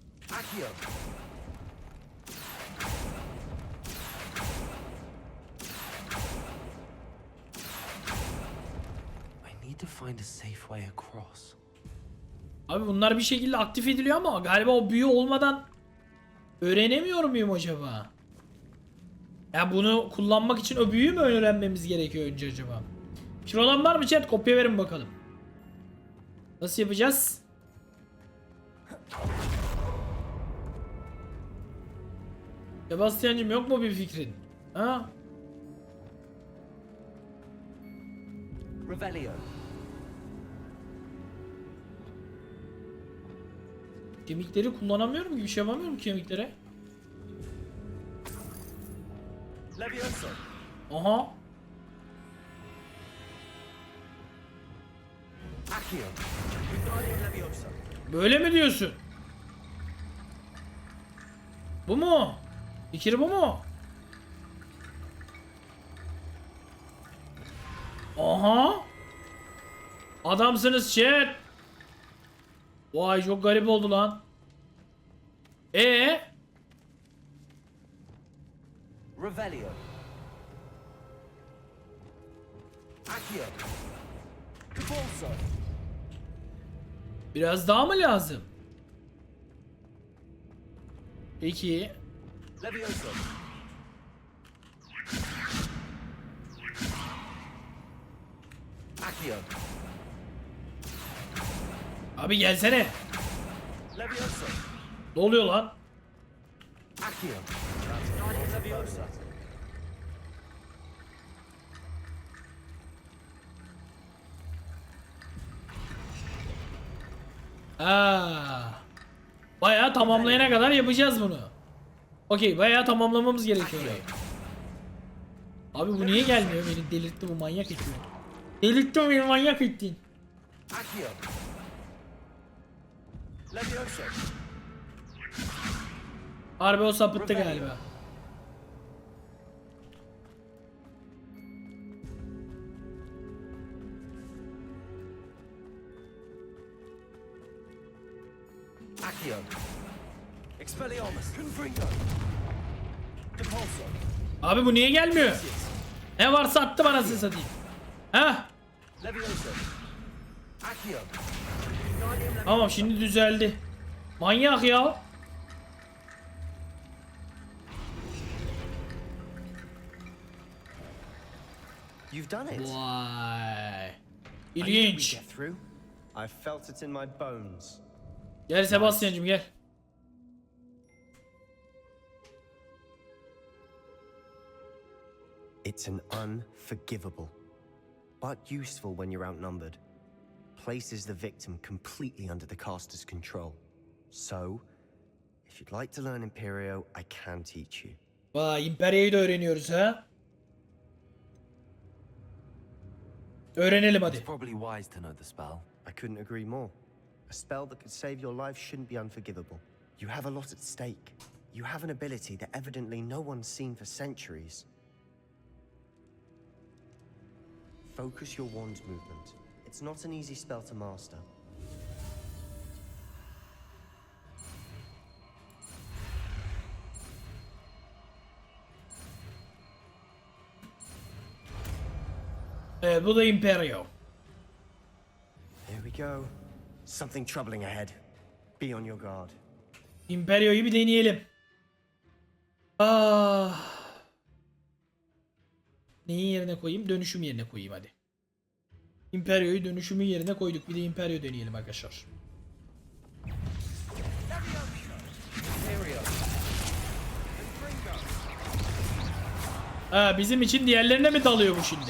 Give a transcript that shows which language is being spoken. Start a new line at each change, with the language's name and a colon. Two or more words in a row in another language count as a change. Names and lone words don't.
English: Accio. I need to find a safe way across.
Turkish: Abi bunlar bir şekilde aktif ediliyor ama galiba o büyü olmadan öğrenemiyor muyum acaba? Ya bunu kullanmak için o büyüyü mü öğrenmemiz gerekiyor önce acaba? Fikir olan var mı chat? Kopya verin bakalım. Nasıl yapacağız? Sebastian'cım yok mu bir fikrin? Ha? Revelio. Kemikleri kullanamıyorum ki, bir şey yapamıyorum kemiklere. Levioso. Aha. Accio. Wingardium Levioso. Böyle mi diyorsun? Bu mu? Fikir bu mu? Aha. Adamsınız chat. Vay çok garip oldu lan. Revelio. Accio. Convulso. Biraz daha mı lazım? Peki. Levioso. Accio. Abi gelsene. Levioso. Ne oluyor lan? Accio. Wingardium Levioso. Aa. Bayağı tamamlayana kadar yapacağız bunu. Okey, bayağı tamamlamamız gerekiyor. Abi bu niye gelmiyor? Beni delirtti bu, manyak etti. Delirtti beni, manyak ettin. Accio. Levioso. Harbi o sapıttı galiba. Accio. Expelliarmus. Confringo. Depulso. Abi bu niye gelmiyor? Ne varsa attı bana, siz satayım. Ha? Levioso. Accio. Tamam, şimdi düzeldi. Manyak ya.
English: You've done it.
Turkish: Vay.
English: I knew we'd
Turkish: İlginç.
English: get through. I felt it in my bones.
Turkish: Gel Sebastian'cım gel.
English: It's an unforgivable, but useful when you're outnumbered. Places the victim completely under the caster's control. So, if you'd like to learn Imperio, I can teach you.
Turkish: Vay, Imperia'yı da öğreniyoruz ha. Öğrenelim hadi.
English: It's probably wise to know the spell. I couldn't agree more. A spell that could save your life shouldn't be unforgivable. You have a lot at stake. You have an ability that evidently no one's seen for centuries. Focus your wand's movement. It's not an easy spell to master.
Turkish: Evet, bu da Imperio.
English: Here we go. Something troubling ahead. Be on your guard.
Turkish: Imperio'yu bir deneyelim. Ah. Neyin yerine koyayım? Dönüşüm yerine koyayım hadi. Imperio'yu dönüşümün yerine koyduk. Bir de Imperio deneyelim arkadaşlar. Ha, bizim için diğerlerine mi dalıyor bu şimdi?